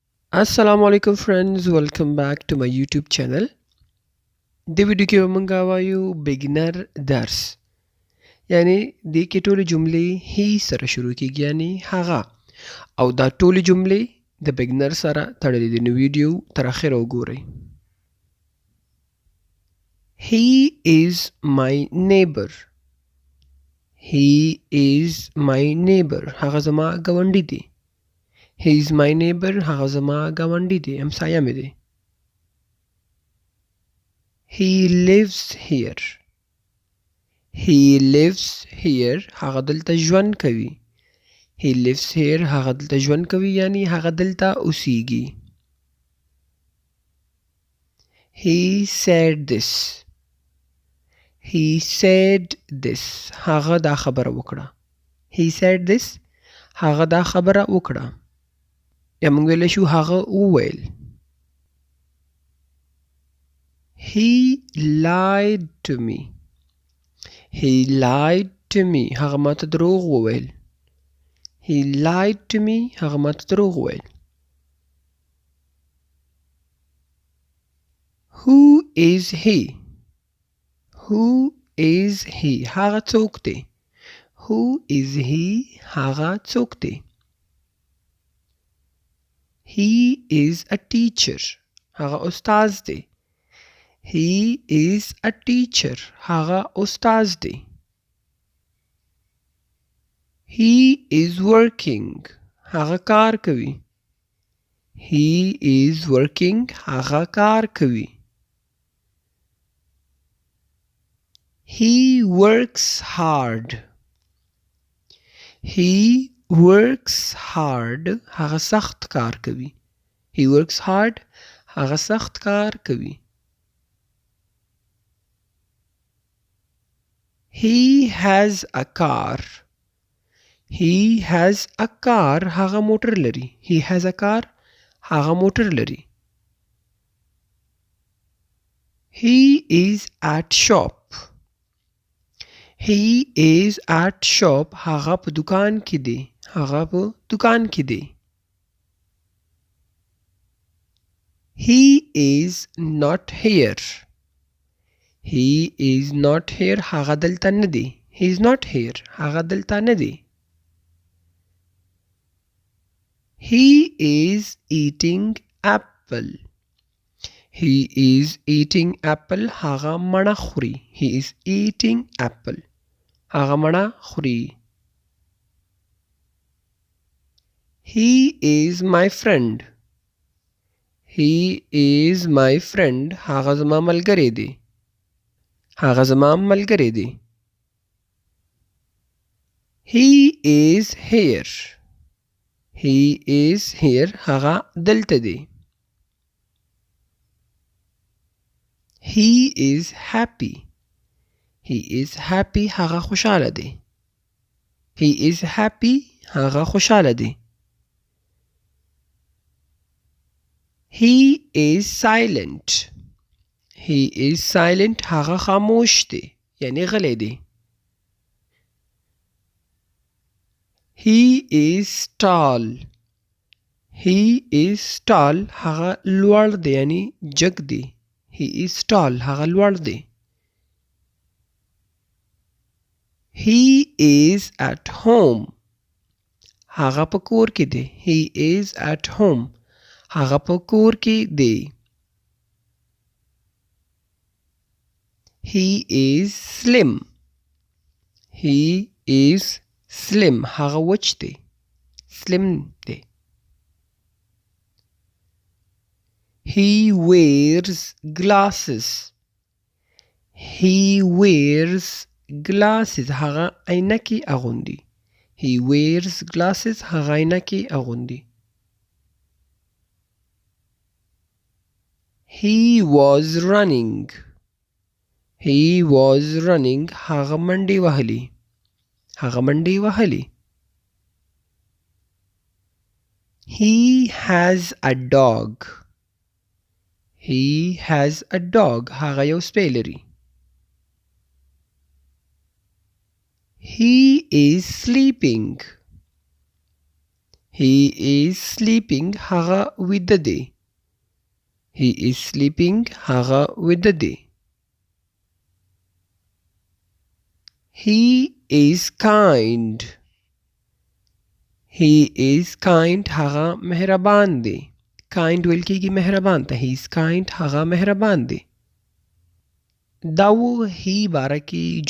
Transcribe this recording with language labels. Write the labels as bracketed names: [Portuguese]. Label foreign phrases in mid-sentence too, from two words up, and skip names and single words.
[Arabic] السلام عليكم [English] friends, welcome back to my YouTube channel. [Pashto] د ویډیو کې به مونږ وایو بګنر درس یعنی د کې ټولې جملې هی سره شروع کیږي یعنی هغه او دا ټولې جملې د بګنر سره تړلې دي نو ویډیو تر اخره وګورئ. [English] He is my neighbor. He is my neighbor. [Pashto] هغه زما ګاونډی دی. [English] He is my neighbor. [Pashto] هغه زما ګاونډی دی. همسایه مې دی. [English] He lives here. He lives here. [Pashto] هغه دلته ژوند کوي. [English] He lives here. [Pashto] هغه دلته ژوند کوي یعنی هغه دلته اوسیږي. [English] He said this. He said this. [Pashto] هغه دا خبره وکړه. [English] He said this. [Pashto] هغه دا خبره وکړه. یا موږ ویلی شو هغه وویل. [English] He lied to me. He lied to me. [Pashto] هغه ماته دروغ وویل. [English] He lied to me. [Pashto] هغه ماته دروغ وویل. [English] Who is he? Who is he? [Pashto] هغه څوک دی. [English] Who is he? [Pashto] هغه څوک دی. [English] He is a teacher. [Pashto] هغه استاد دی. [English] He is a teacher. [Pashto] هغه استاد دی. [English] He is working. [Pashto] هغه کار کوي. [English] He is working. [Pashto] هغه کار کوي. [English] He works hard. He works hard. [Pashto] هغه سخت کار کوي. [English] He works hard. [Pashto] هغه سخت کار کوي. [English] He has a car. He has a car. [Pashto] هغه موټر لري. [English] He has a car. [Pashto] هغه موټر لري. [English] He is at shop. He is at shop. [Pashto] هغه په دکان کې دی. هغه په دکان کې دی. [English] He is not here. He is not here. [Pashto] هغه دلته نه دی. [English] He is not here. [Pashto] هغه دلته نه دی. [English] He is eating apple. He is eating apple. [Pashto] هغه مڼه خوري. [English] He is eating apple. [Pashto] هغه مڼه خوري. [English] He is my friend. He is my friend. [Pashto] هغه زما ملګری دی. هغه زما ملګری دی. [English] He is here. He is here. [Pashto] هغه دلته دی. [English] He is happy. He is happy. [Pashto] هغه خوشاله دی. [English] He is happy. [Pashto] هغه خوشاله دی. [English] He is silent. He is silent. [Pashto] هغه خاموش دی. یعنی غلی دی. [English] He is tall. He is tall. [Pashto] هغه لوړ دی یعنی جګ دی. [English] He is tall. [Pashto] هغه لوړ دی. [English] He is at home. [Pashto] هغه په کور کې دی. [English] He is at home. [Pashto] هغه په کور کې دی. [English] He is slim. He is slim. [Pashto] هغه وچ دی. slim دی. [English] He wears glasses. He wears glasses. [Pashto] هغه عینکې اغوندي. [English] He wears glasses. [Pashto] هغه عینکې اغوندي. [English] He was running. He was running. [Pashto] هغه منډې وهلي. هغه منډې وهلي. [English] He has a dog. He has a dog. [Pashto] هغه یو سپی لري. [English] He is sleeping. He is sleeping [Pashto] هغه ویده دی. [English] He is sleeping [Pashto] هغه ویده دی. [English] He is kind. He is kind [Pashto] هغه مهربان دی. kind ویل کېږي مهربان ته. [English] He is kind [Pashto] هغه مهربان دی. دا و هی باره کې جملې.